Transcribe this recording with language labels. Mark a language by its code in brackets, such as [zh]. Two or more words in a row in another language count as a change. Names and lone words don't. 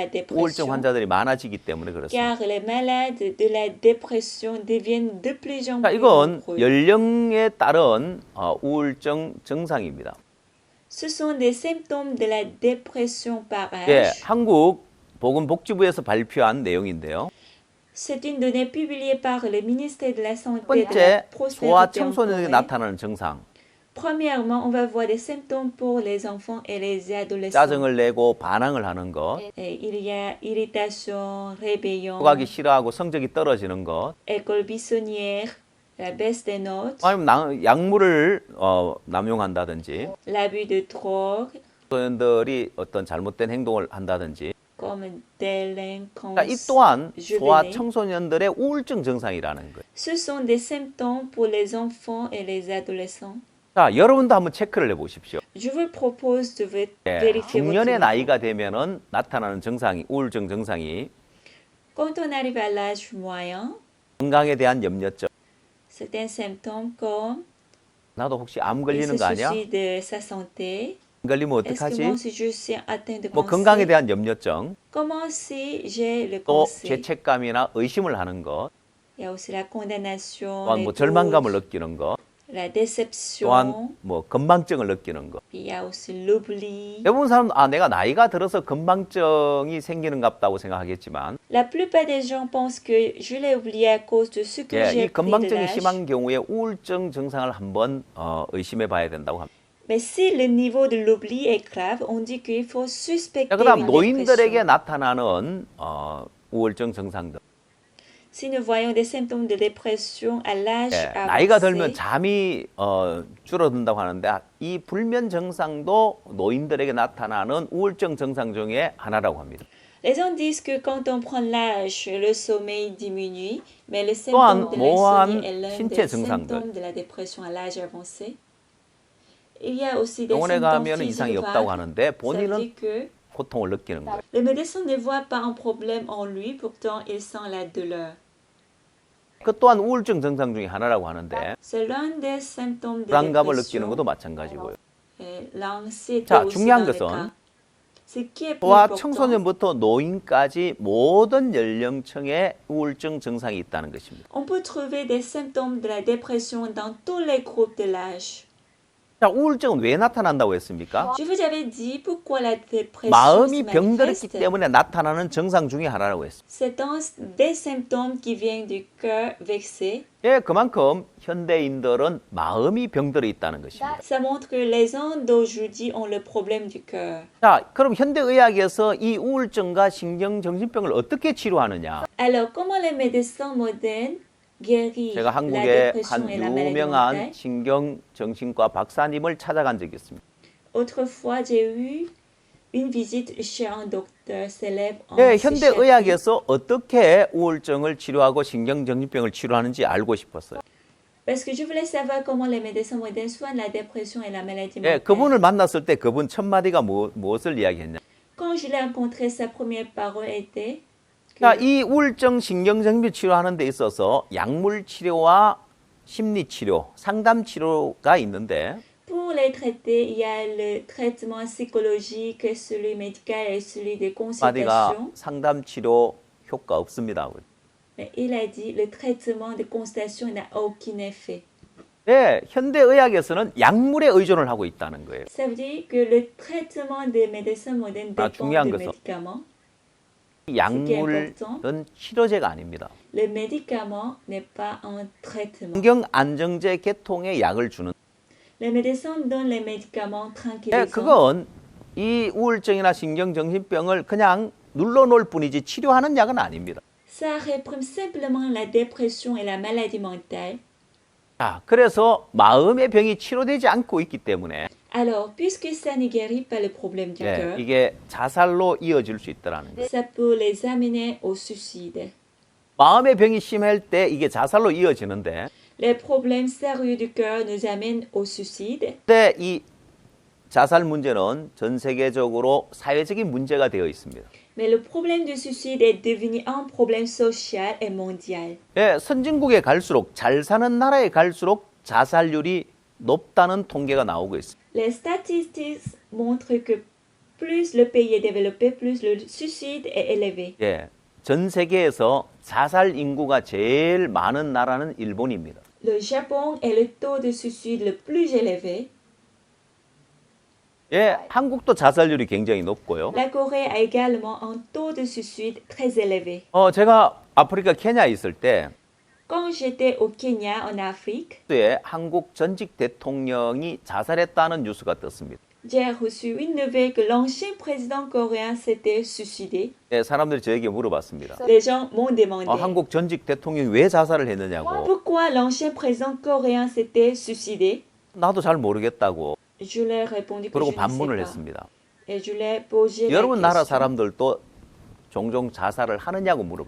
[ko] 우울증 [fr] dépression, [ko] 환자들이 많아지기 때문에 그렇습니다. [fr] car les malades de la dépression deviennent de plus en [ko] 자, [fr] plus [ko] 이건 [fr] nombreux. [ko] 연령에 따른 우울증 증상입니다. [fr] Ce sont des symptômes de la dépression par [ko] 예, [fr] âge. [ko] 한국 보건복지부에서 발표한 내용인데요. [fr] C'est une donnée publiée par le ministère de la [ko] 첫 [fr] Santé et de la [ko] 번째, 소아 [fr] Prospérité en [ko] 청소년에게 [fr] Corée. [ko] 나타나는 증상. [fr] Premièrement, on va voir des symptômes pour les enfants et les adolescents. [ko] 짜증을 내고 반항을 하는 것, [fr] Et il y a irritation, rébellion, [ko] 가기 싫어하고 성적이 떨어지는 것, [fr] école buissonnière, la baisse des notes, [ko] 아니면 약물을 남용한다든지, [fr] l'abus de drogue, [ko] 청소년들이 어떤 잘못된 행동을 한다든지 [fr] comme délinquance [ko] 그러니까 이 또한 소아 [fr] juvénile. [ko] 청소년들의 우울증 증상이라는 거예요. [fr] Ce sont des symptômes pour les enfants et les adolescents. [ko] 자, 여러분도 한번 체크를 해보십시오. [fr] Je vous propose de [ko] 예, [fr] vérifier votre [ko] 중년의 [fr] niveau. [ko] 나이가 되면은 나타나는 증상이 우울증 증상이 [fr] Quand on arrive à l'âge moyen, [ko] 건강에 대한 염려증. [fr] certains symptômes comme [ko] 나도 혹시 암 [fr] il [ko] 걸리는 [fr] se [ko] 거 아니야? [fr] soucie de sa santé. [ko] 암 걸리면 [fr] Est-ce que [ko] 어떡하지? [fr] moi si je suis atteint de [ko] 뭐 건강에 [fr] cancer? [ko] 대한 염려증, [fr] Comment si j'ai le [ko] 또 [fr] cancer? [ko] 죄책감이나 의심을 하는 것, [fr] Il y a aussi la condamnation, [ko] 또한 [fr] les [ko] 뭐 절망감을 [fr] doutes, [ko] 느끼는 것, [fr] la déception, [ko] 또한 뭐 건망증을 느끼는 것. [fr] puis il y a aussi l'oubli. [ko] 대부분 사람은 내가 나이가 들어서 건망증이 생기는갑다고 생각하겠지만 [fr] La plupart des gens pensent que je l'ai oublié à cause de ce que [ko] 예, [fr] j'ai [ko] 이 [fr] pris de [ko] 건망증이 [fr] l'âge. [ko] 심한 경우에 우울증 증상을 한번 의심해 봐야 된다고 합니다. [fr] Mais si le niveau de l'oubli est grave, on dit qu'il faut suspecter [ko] 자, 그다음 [fr] une [ko] 노인들에게 [fr] dépression. [ko] 나타나는 우울증 증상들. [fr] Si nous voyons des symptômes de dépression à l'âge [ko] 예, 나이가 들면 [fr] avancé, [ko] 잠이 줄어든다고 하는데 이 불면 증상도 노인들에게 나타나는 우울증 증상 중에 하나라고 합니다. [fr] les gens disent que quand on prend l'âge, le sommeil diminue, mais le [ko] 또한 [fr] symptôme de [ko] 모호한 [fr] l'insomnie est l'un [ko] 신체 [fr] des [ko] 증상들. [fr] symptômes de la dépression à l'âge avancé. Il y a aussi des [ko] 병원에 [fr] symptômes [ko] 가면 이상이 [fr] physiques [ko] 없다고 [fr] vagues. [ko] 하는데 [fr] Ça veut [ko] 본인은 [fr] dire que [ko] 고통을 느끼는 거예요. [fr] le médecin ne voit pas un problème en lui, pourtant il sent la douleur. [ko] 그 또한 우울증 증상 중에 하나라고 하는데 [fr] C'est l'un des symptômes de [ko] 불안감을 느끼는 [fr] dépression. [ko] 것도 마찬가지고요. [fr] Et l'anxiété [ko] 자, [fr] aussi [ko] 중요한 [fr] dans le [ko] 것은 [fr] cas. Ce qui est plus [ko] 소아 [fr] important, [ko] 청소년부터 노인까지 모든 연령층에 우울증 증상이 있다는 것입니다. [fr] on peut trouver des symptômes de la dépression dans tous les groupes de l'âge. [ko] 자, 우울증은 왜 나타난다고 했습니까? [fr] Je vous avais dit pourquoi la dépression se [ko] 마음이 병들었기 [fr] manifeste. [ko] 때문에 나타나는 증상 중에 하나라고 했습니다. [fr] C'est des symptômes qui viennent du cœur vexé. [ko] 예, 그만큼 현대인들은 마음이 병들어 있다는 것입니다. [fr] Ça montre que les gens d'aujourd'hui ont le problème du cœur. [ko] 자, 그럼 현대의학에서 이 우울증과 신경정신병을 어떻게 치료하느냐? [fr] Alors, comment les médecins modernes guérissent [ko] 제가 [fr] la [ko] 한국의 [fr] dépression [ko] 한 [fr] et la maladie [ko] 유명한 [fr] mentale? [ko] 신경정신과 박사님을 찾아간 적이 있습니다. [fr] Autrefois, j'ai eu une visite chez un docteur célèbre en [ko] 예, [fr] psychiatrie. [ko] 현대의학에서 어떻게 우울증을 치료하고 신경정신병을 치료하는지 알고 싶었어요. [fr] Parce que je voulais savoir comment les médecins modernes soignent la dépression et la maladie [ko] 예, [fr] mentale. [ko] 그분을 만났을 때 그분 첫 마디가 무엇을 이야기했냐? [fr] Quand je l'ai rencontré, sa première parole était que [ko] 자, 이 우울증 신경정신병 치료하는 데 있어서 약물 치료와 심리 치료, 상담 치료가 있는데 [fr] pour les traiter, il y a le traitement psychologique, celui médical et celui de [ko] 마디가 [fr] consultation. [ko] 상담 치료 효과 없습니다. [fr] Mais il a dit le traitement de consultation n'a aucun effet. [ko] 네, 현대의학에서는 약물에 의존을 하고 있다는 거예요. [fr] Ça veut dire que le traitement des médecins modernes dépend [ko] 중요한 [fr] des [ko] 것은 [fr] médicaments. [ko] 이 약물은 치료제가 아닙니다. [fr] Le médicament n'est pas un traitement. [ko] 신경 안정제 계통의 약을 주는. [fr] Les médecins donnent les médicaments [ko] 네, [fr] tranquillisants. [ko] 그건 이 우울증이나 신경정신병을 그냥 눌러놓을 뿐이지 치료하는 약은 아닙니다. [fr] Ça réprime simplement la dépression et la maladie mentale. [ko] 자, 그래서 마음의 병이 치료되지 않고 있기 때문에 [fr] Alors, puisque ça ne guérit pas le problème du [ko] 예, [fr] cœur, [ko] 이게 자살로 이어질 수 있다는 거예요. [fr] ça peut les amener au suicide. [ko] 마음의 병이 심할 때 이게 자살로 이어지는데 [fr] Les problèmes sérieux du cœur nous amènent au suicide. [ko] 근데 이 자살 문제는 전 세계적으로 사회적인 문제가 되어 있습니다. [fr] Mais le problème du suicide est devenu un problème social et mondial. [ko] 예, 선진국에 갈수록 잘 사는 나라에 갈수록 자살률이 높다는 통계가 나오고 있습니다. [fr] Les statistiques montrent que plus le pays est développé, plus le suicide est élevé. [ko] 예, 전 세계에서 자살 인구가 제일 많은 나라는 일본입니다. [fr] Le Japon est le taux de suicide le plus élevé. [ko] 예, 한국도 자살률이 굉장히 높고요. [fr] La Corée a également un taux de suicide très élevé. [ko] 제가 아프리카 케냐에 있을 때 [fr] Quand j'étais au Kenya, en Afrique, [ko] 에 한국 전직 대통령이 자살했다는 뉴스가 떴습니다. [fr] j'ai reçu une nouvelle que l'ancien président coréen s'était suicidé. [ko] 예, 사람들이 저에게 물어봤습니다. [fr] Les gens m'ont demandé [ko] 한국 전직 대통령이 왜 자살을 했느냐고. [fr] pourquoi l'ancien président coréen s'était suicidé. [ko] 나도 잘 모르겠다고. [fr] Je leur ai répondu que [ko] 그러고 [fr] je ne sais [ko] 반문을 [fr] pas. [ko] 했습니다. [fr] Et je lui ai posé la [ko] 여러분 나라 [fr] question. [ko] 사람들도 종종 자살을 하느냐고 물어봐.